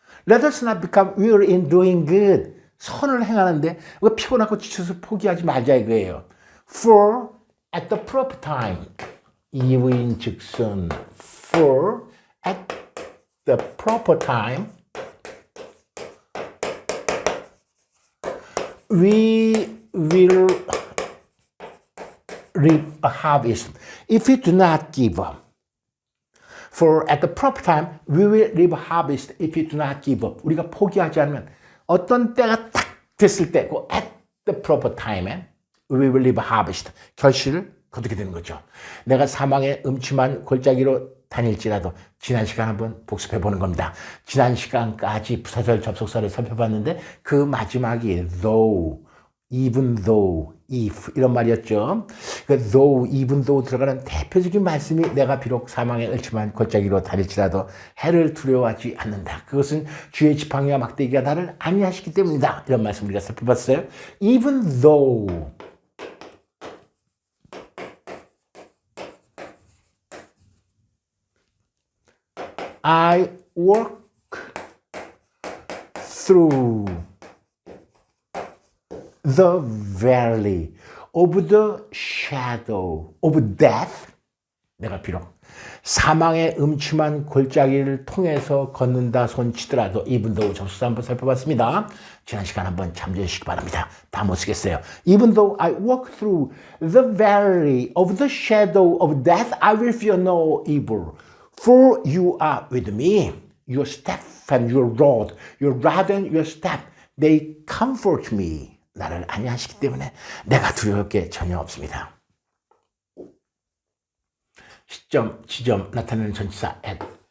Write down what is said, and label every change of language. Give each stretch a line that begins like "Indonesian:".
English: Let us not become weary in doing good.
Korean: 선을 행하는데 피곤하고 지쳐서 포기하지 말자 이거예요.
English: For at the proper time.
Korean: 이유인 즉슨
English: for at the proper time we will reap a harvest if we do not give up. For at the proper time we will reap a harvest if we do not give up.
Korean: 우리가 포기하지 않으면 어떤 때가 딱 됐을 때, 그
English: at the proper time
Korean: 에
English: we will reap a harvest.
Korean: 결실을 거두게 되는 거죠. 내가 사망의 음침한 골짜기로 다닐지라도 지난 시간 한번 복습해 보는 겁니다. 지난 시간까지 부사절 접속사를 살펴봤는데 그 마지막이 though, even though, if 이런 말이었죠. 그 though, even though 들어가는 대표적인 말씀이 내가 비록 사망의 음침한 골짜기로 다닐지라도 해를 두려워하지 않는다. 그것은 주의 지팡이와 막대기가 나를 안위하시기 때문이다. 이런 말씀 우리가 살펴봤어요.
English: even though I walk through the valley of the shadow of death,
Korean: 내가 비록 사망의 음침한 골짜기를 통해서 걷는다 손치더라도 even though 접수사 한번 살펴봤습니다. 지난 시간 한번 참조해 주시기 바랍니다. 다 못 쓰겠어요.
English: Even though I walk through the valley of the shadow of death, I will fear no evil. For you are with me. Your staff and your rod, your rod and your staff, they comfort me.
Korean: 나를 안위하시기 때문에 내가 두려울 게 전혀 없습니다. 시점, 지점, 나타내는 전치사 at.